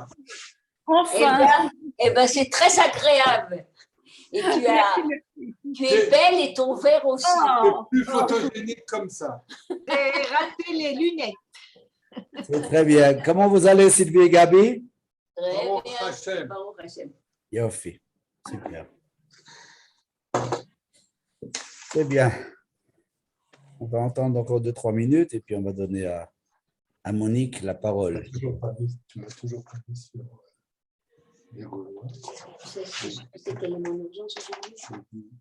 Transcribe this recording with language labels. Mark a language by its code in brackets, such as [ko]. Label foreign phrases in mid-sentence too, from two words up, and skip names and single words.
[fr] Enfin. Eh ben, c'est très agréable. Et tu es belle et ton verre aussi. c'est Oh, plus photogénique comme ça. J'ai raté les lunettes. C'est très bien. Comment vous allez, Sylvie et Gabi? Très Baruch bien. Hashem. [he] ברוך השם. [fr] Yofi. Super. C'est bien. On va entendre encore 2-3 minutes et puis on va donner à Monique la parole. Tu m'as toujours pas mis sur les Gaulois. Tu sais quelle est mon urgence aujourd'hui?